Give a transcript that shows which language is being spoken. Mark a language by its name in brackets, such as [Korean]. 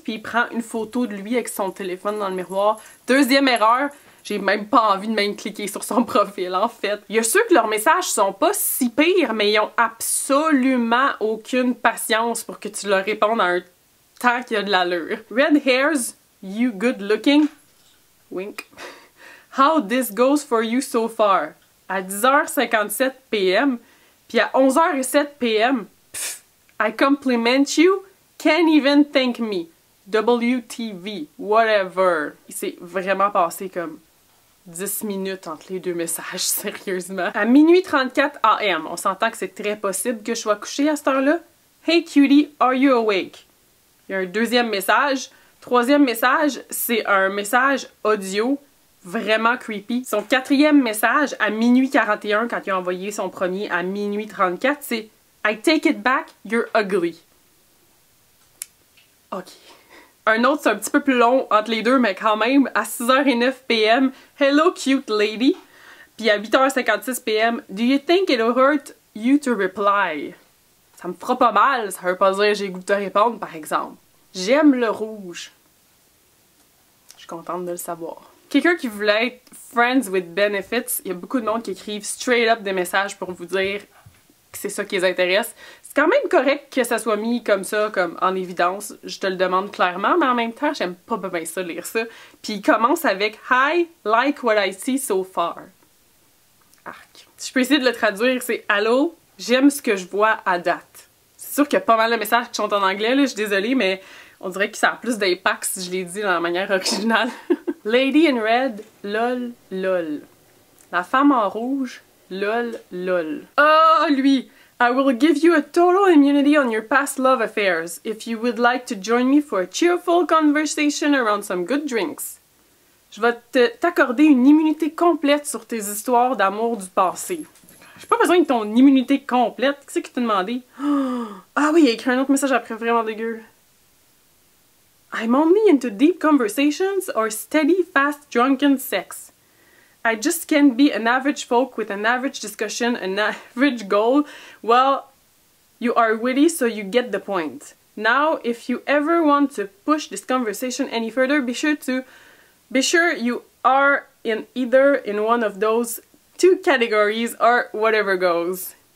[French] Puis il prend une photo de lui avec son téléphone dans le miroir. Deuxième erreur. J'ai même pas envie de même cliquer sur son profil, en fait. Il y a ceux que leurs messages sont pas si pires, mais ils ont absolument aucune patience pour que tu leur répondes à un temps qu'il y a de l'allure. [English] Red hairs, you good looking? Wink. How this goes for you so far? [French] À 10h57 p.m. puis à 11h07 p.m. [English] Pff, I compliment you, can't even thank me. WTV, whatever. [French] Il s'est vraiment passé comme 10 minutes entre les 2 messages, sérieusement. À minuit 34 AM, on s'entend que c'est très possible que je sois couchée à cette heure-là. [English] Hey cutie, are you awake? [French] Il y a un deuxième message. Troisième message, c'est un message audio vraiment creepy. Son 4e message à minuit 41, quand il a envoyé son premier à minuit 34, c'est [English] I take it back, you're ugly. [French] Ok. Un autre, c'est un petit peu plus long entre les deux, mais quand même, à 6h09 p.m., [English] hello cute lady. [French] Puis à 8h56 p.m., [English] do you think it'll hurt you to reply? [French] Ça me fera pas mal, ça veut pas dire j'ai le goût de te répondre, par exemple. J'aime le rouge. Je suis contente de le savoir. Quelqu'un qui voulait être friends with benefits, il y a beaucoup de monde qui écrivent straight up des messages pour vous dire que c'est ça qui les intéresse. C'est quand même correct que ça soit mis comme ça, comme en évidence. Je te le demande clairement, mais en même temps, j'aime pas bien ça lire ça. Puis il commence avec « [English] Hi, like what I see so far [French] ». Arc. Si je peux essayer de le traduire, c'est « Allô, j'aime ce que je vois à date ». C'est sûr qu'il y a pas mal de messages qui sont en anglais, là, je suis désolée, mais on dirait que ça a plus d'impact si je l'ai dit dans la manière originale. [English] Lady in red, lol, lol. [French] La femme en rouge, lol, lol. Oh, lui! [English] I will give you a total immunity on your past love affairs if you would like to join me for a cheerful conversation around some good drinks. [French] Je vais t'accorder une immunité complète sur tes histoires d'amour du passé. J'ai pas besoin de ton immunité complète. Qu'est-ce que tu t'as demandé? Ah oui, il a écrit un autre message après vraiment dégueu. [English] I'm only into deep conversations or steady, fast, drunken sex. I just can't be an average folk with an average discussion, an average goal. Well, you are witty, so you get the point. Now, if you ever want to push this conversation any further, be sure you are in either in one of those two categories or whatever goes.